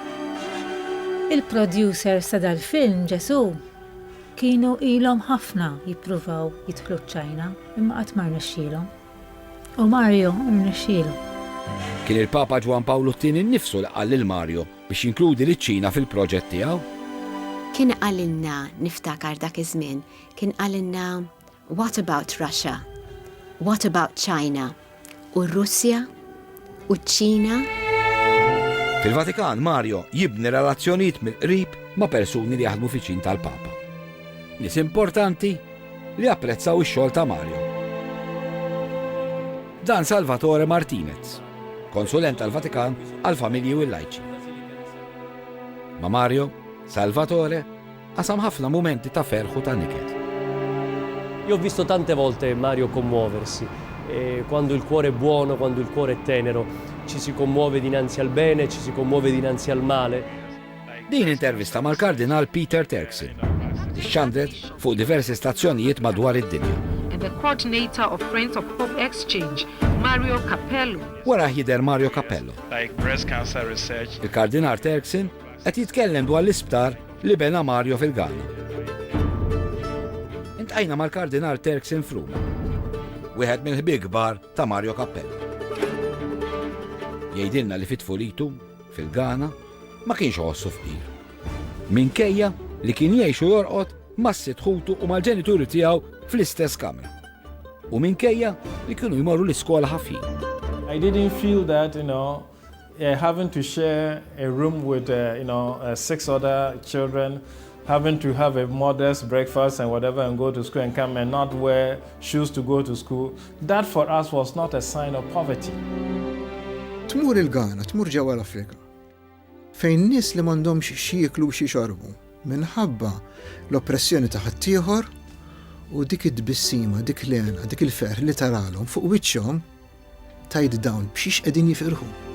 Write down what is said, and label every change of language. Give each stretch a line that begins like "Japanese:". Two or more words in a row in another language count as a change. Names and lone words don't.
Maltese: Il-producers ta' dal-film Ġesu kienu ilhom ħafna jippruvaw jidħlu ċ-Ċina imma qatt ma rnexxielhom. U Mario rnexxielu. Kien il-Papa Ġwan Pawlu II nnifsu li qal lil Mario biex jinkludi liċ-Ċina fil-proġett tiegħu. Kien qalilna niftakar dak iż-żmien, kien qalilna
English: what about Russia? What about China?
Maltese: U Russja? U ċ-Ċina? Fil-Vatikan Mario jibni relazzjonijiet mill-qrib ma' persuni li jaħdmu fiċin tal-Papa. Nies importanti li apprezzaw ix-xogħol ta' Mario. Dan Salvatore Martinez, konsulent tal-Vatikan għal-familji u l-lajċi. Ma' Mario, Salvatore qasam ħafna mumenti ta' ferħu ta' niket.
Italian: Io ho visto tante volte Mario commuoversi, quando il cuore è buono, quando il cuore è tenero, ci si commuove dinanzi al bene, ci si commuove dinanzi al male.
Maltese: Din intervista mal-Kardinal Peter Turkson. Ixxandret fuq diversi stazzjonijiet madwar id-dinja.
English: And the coordinator of Friends of Hope Exchange, Mario Capello.
Maltese: Wara ħider Mario Capello.
English: Like breast cancer research.
Maltese: Il-Kardinal Turkson qed jitkellem dwar l-isptar li bena Mario fil-Ghana. Intqajna mal-Kardinal Turkson f'Ruma, wieħed mill-ħbieb kbar ta' Mario Capello. Jgħidilna li fit-tfulitu fil-Ghana ma kienx ħossu fqir. Minkejja li kien jgħixu jorqod mas-sitt ħutu u mal-ġenituri tiegħu fl-istess kamra. U minkejja li kienu jmorru l-iskola ħafin.
English: I didn't feel that, having to share a room with, 6 other children, having to have a modest breakfast and whatever and go to school and come and not wear shoes to go to school, that for us was not a sign of poverty.
Maltese: Tmur il-Ghana, tmur ġewwa l-Afrika, fejn nies li m'għandhomx xi jieklu xi xorbu minħabba l-oppressjoni ta' ħaddieħor u dik id-tbissima, dik l-għena, dik il-ferħ li taralhom fuq wiċċhom tgħid dawn b'xiex qegħdin jifirħu.